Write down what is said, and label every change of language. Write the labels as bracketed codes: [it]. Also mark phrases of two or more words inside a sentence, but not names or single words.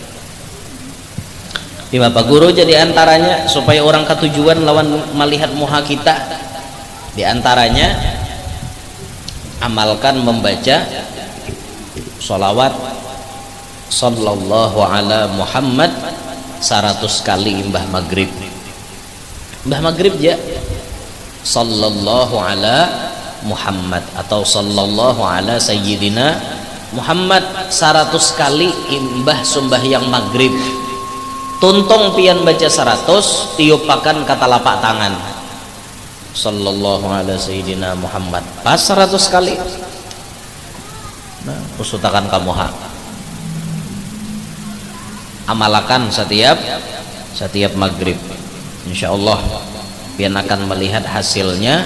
[bjn] Di Bapak Guru jadi antaranya supaya orang ketujuan lawan melihat muha kita, di antaranya amalkan membaca sholawat [ar] صلى الله على محمد [bjn] 100 kali imbah maghrib ya, [ar] صلى الله على محمد [bjn] atau [ar] صلى الله على سيدنا محمد [bjn] 100 kali imbah sembahyang maghrib. Tuntung pian baca 100, tiupakan kata lapak tangan [ar] صلى الله على سيدنا محمد [bjn] pas 100 kali. Nah, usutakan kamu amalakan setiap maghrib, insyaallah pian akan melihat hasilnya.